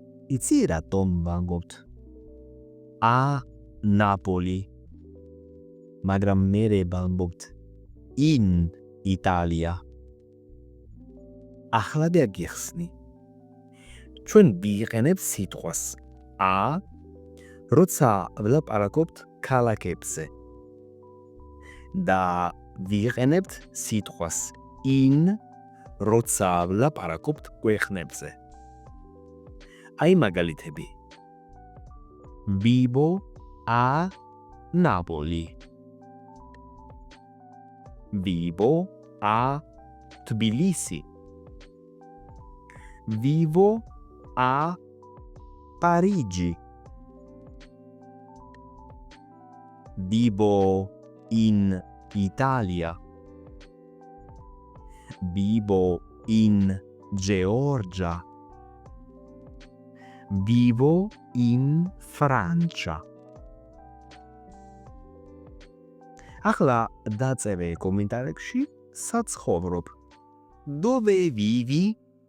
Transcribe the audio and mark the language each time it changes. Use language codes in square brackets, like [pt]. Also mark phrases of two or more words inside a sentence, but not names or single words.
[ka] იცი რატომ ვამბობთ ა ნაპოლი მაგრამ მერე ვამბობთ in იტალია ახლა დაგიხსნი ჩვენ ვიყენებთ სიტყვას ა როცა ვლაპარაკობთ ქალაქებზე და ვიყენებთ სიტყვას in როცა ვლაპარაკობთ ქვეყნებზე აი მაგალითები [it] vivo a Napoli vivo a Tbilisi vivo a Parigi vivo in Italia vivo in Georgia vivo in Francia [ka] ახლა დაწევე კომენტარებში საცხოვრობ [it] dove vivi